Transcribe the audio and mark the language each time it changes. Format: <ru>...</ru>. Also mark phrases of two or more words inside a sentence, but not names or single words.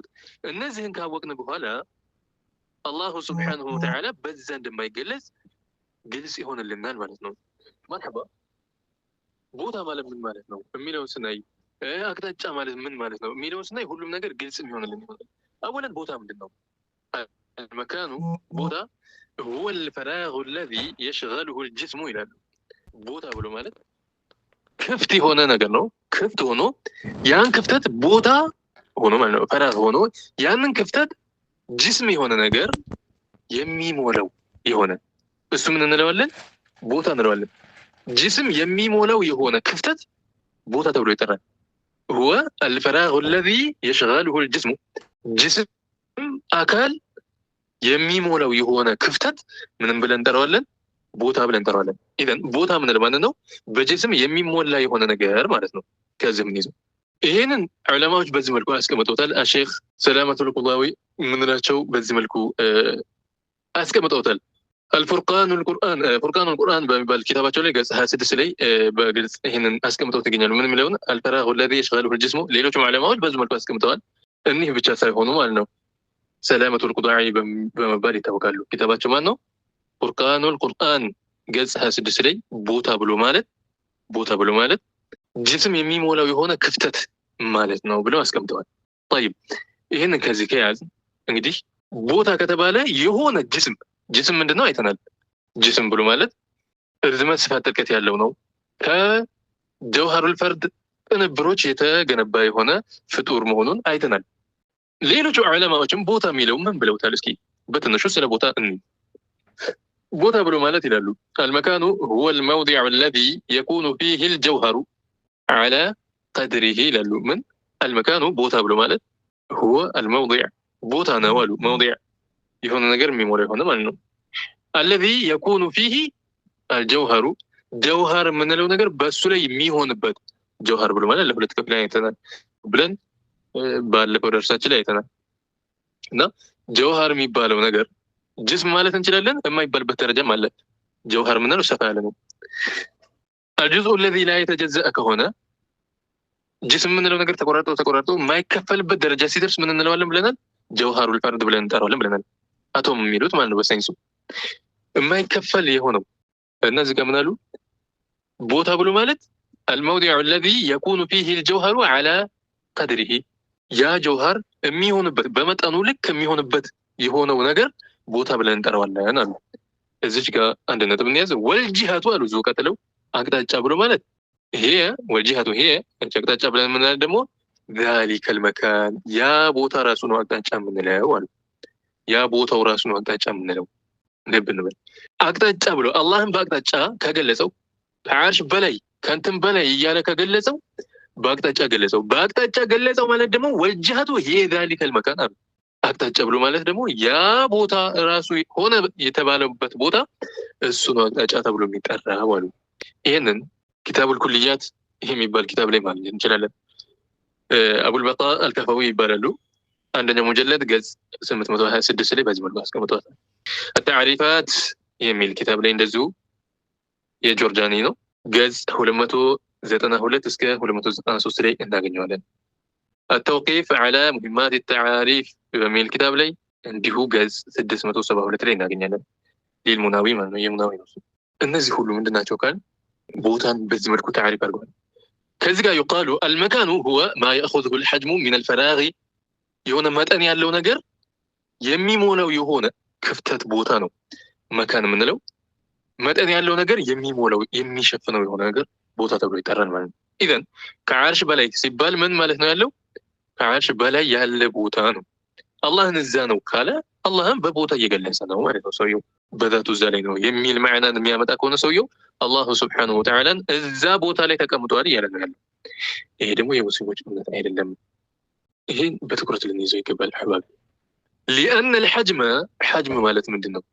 <am>እነዚህን ካወቅን በኋላ</am> <ar>الله سبحانه وتعالى</ar> <am>በዛ እንደማይገለጽ ግልጽ ይሆንልናል ማለት ነው። መርሐባ ቦታ ማለት ምን ማለት ነው የሚለውን ስናይ፣ አቅጣጫ ማለት ምን ማለት ነው የሚለውን ስናይ ሁሉም ነገር ግልጽ የሚሆንልን ይሆናል። አወለን ቦታ ምንድን ነው? المكان ቦታ</am> <ar>هو الفراغ الذي يشغله الجسم</ar> <am>ይላሉ። ቦታ ብሎ ማለት ክፍት የሆነ ነገር ነው። ክፍት ሆኖ ያን ክፍተት ቦታ ሆኖ ማለት ነው። ፈራግ ሆኖ ያንን ክፍተት ጅስም የሆነ ነገር የሚሞላው የሆነ እሱ ምን እንለዋለን? ቦታ እንለዋለን። ጅስም የሚሞላው የሆነ ክፍተት ቦታ ተብሎ ይጠራል።</am> <ar>هو الفراغ الذي يشغله الجسم</ar> <am>ጅስም አካል የሚሞላው የሆነ ክፍተት ምንም ብለን እንጠራዋለን? ቦታ ብለን እንጠራዋለን። ኢዘን ቦታ ምን ማለት ነው? በጅስም የሚሞላ የሆነ ነገር ማለት ነው። ከዚህ ምን ይዘው ይሄንን ዑለማዎች በዚህ መልኩ አስቀምጠውታል። አሼኽ ሰላመቱል ቁዳዊ ምንላቸው በዚህ መልኩ አስቀምጠውታል። አልፉርቃኑል ቁርአን በሚባል ኪታባቸው ላይ ገጽ 26 ላይ በግልጽ ይሄንን አስቀምጠው ይገኛሉ። ምን የሚለውን አልፈራሁ</am> <ar>الذي يشغله الجسم</ar> <am>ሌሎችም ዑለማዎች በዚህ መልኩ አስቀምጠዋል። እኒህ ብቻ ሳይሆኑ ማለት ነው ሰላመቱል ቁዳዊ በመባል ይታወቃሉ። ኪታባቸው ማን ነው? ፉርቃኑል ቁርአን ገጽ 26 ላይ ቦታ ብሎ ማለት ጅስም የሚሞላው የሆነ ክፍተት ማለት ነው ብለው አስቀምጠዋል። طيب ይሄንን ከዚህ ከያዝ እንግዲህ ቦታ ከተባለ የሆነ ጅስም ምንድነው አይተናል። ጅስም ብሎ ማለት ርዝመት፣ ስፋት፣ ጥልቀት ያለው ነው።</am> <ar>الجوهر الفرد</ar> <am>ቅንብሮች የተገነባ የሆነ ፍጡር መሆኑን አይተናል። ሌሎቹ ዑለማዎችም ቦታ የሚለው ምን ብለውታል? እስኪ በትንሹ ስለ ቦታ ቦታ ብሎ ማለት ይላሉ</am> <ar>المكان هو الموضع الذي يكون فيه الجوهر على قدره</ar> <am>ይላሉ። ምን المكان ቦታ ብሎ ማለት</am> <ar>هو الموضع</ar> <am>ቦታ ነው አሉ። موضع የሆነ ነገር የሚሞላ የሆነ ማለት ነው።</am> <ar>الذي يكون فيه الجوهر</ar> <am>ጀውሃር የምንለው ነገር በሱ ላይ የሚሆንበት ጀውሃር ብሎ ማለት ለሁለት ከፍል አይተናል ብለን ባለፈው ደርሳችን ላይ አይተናል። እና ጀውሃር የሚባለው ነገር ጅስም ማለት እንችላለን፣ የማይባልበት ደረጃም አለ። ጀውሃር ምንለው ሰፋ ያለ ነው።</am> <ar>الجزء الذي لا يتجزأ</ar> <am>ከሆነ ጅስም ምንለው ነገር ተቆራርጦ የማይከፈልበት ደረጃ ሲደርስ ምን እንለዋለን ብለናል?</am> <ar>الجوهر الفرد</ar> <am>ብለን እንጠራዋለን ብለናል። አቶም የሚሉት ማለት ነው በሳይንሱ የማይከፈል የሆነው። እነዚህ ጋር ምን አሉ? ቦታ ብሎ ማለት</am> <ar>الموضع الذي يكون فيه الجوهر على قدره</ar> <am>ያ ጀውሃር የሚሆንበት በመጠኑ ልክ የሚሆንበት የሆነው ነገር ቦታ ብለን እንጠራዋለን አሉ። እዚች ጋር አንድ ነጥብ እንያዝ። ወልጂሃቱ አሉ ዙ ቀጥለው አቅጣጫ ብሎ ማለት ይሄ ወልጂሃቱ ይሄ አቅጣጫ ብለን የምንለው ደግሞ</am> <ar>ذلك المكان</ar> <am>ያ ቦታ ራሱ ነው አቅጣጫ የምንለው አሉ። ያ ቦታው ራሱ ነው አቅጣጫ የምንለው። ልብ እንበል። አቅጣጫ ብሎ አላህን በአቅጣጫ ከገለጸው ከዓርሽ በላይ ከንትን በላይ እያለ ከገለጸው በአቅጣጫ ገለጸው ማለት ደግሞ ወልጂሃቱ ይሄ</am> <ar>ذلك المكان</ar> <am>አሉ። አቅጣጫ ብሎ ማለት ደግሞ ያ ቦታ ራሱ ሆነ የተባለበት ቦታ እሱ ነው አቅጣጫ ተብሎ የሚጠራው አሉ። ይሄንን ኪታቡል ኩልያት ይሄ የሚባል ኪታብ ላይ ማለት እንችላለን። አቡል በቃ አልከፋዊ ይባላሉ። አንደኛው ሙጀለድ ገጽ 826 ላይ በዚህ መልኩ አስቀምጠዋል። التعريفات የሚል ኪታብ ላይ እንደዚሁ የጆርዳኒ ነው። ገጽ 292 እስከ 293 ላይ እናገኘዋለን። التوقيف على مهمات التعاريف በሚል ኪታብ ላይ እንዲሁ ገጽ 672 ላይ እናገኛለን። ሊልሙናዊ ማለት ነው፣ የሙናዊ ነው። እነዚህ ሁሉ ምንድናቸው ካል ቦታን በዚህ መልኩ ታሪፍ አድርገዋል። ከዚህ ጋር</am> <ar>يقال المكان هو ما يأخذه الحجم من الفراغ</ar> <am>የሆነ መጠን ያለው ነገር የሚሞላው የሆነ ክፍተት ቦታ ነው መካን የምንለው። መጠን ያለው ነገር የሚሞላው የሚሸፍነው የሆነ ነገር ቦታ ተብሎ ይጠራል ማለት ነው። ኢዘን ከዓርሽ በላይ ሲባል ምን ማለት ነው? ያለው ከዓርሽ በላይ ያለ ቦታ ነው። አላህን እዛ ነው ካለ አላህን በቦታ እየገለጸ ነው ማለት ነው። ሰውየው በዛቱ እዛ ላይ ነው የሚል ማዕናን የሚያመጣ ከሆነ ሰውየው</am> <ar>الله سبحانه وتعالى</ar> <am>እዛ ቦታ ላይ ተቀምጧል እያለ ነው ያለው። ይሄ ደግሞ የሙስሊሞች እምነት አይደለም። ይሄን በትኩረት ልንይዘው ይገባል አሕባቢ።</am> <ar>لأن الحجم</ar> <am>ሐጅም ማለት ምንድን ነው?</am>